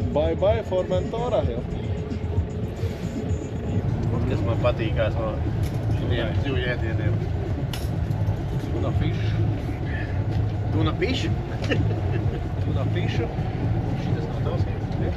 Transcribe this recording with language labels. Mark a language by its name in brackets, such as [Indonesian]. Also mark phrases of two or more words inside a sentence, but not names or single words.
[English] Bye bye Formentora jau. [Latvian] Kas man patīkās no šitiem zivju ēdieniem. [English] Tuna fish. Tuna fish? Tuna fish. [Latvian] Šitas nav tavs, ne?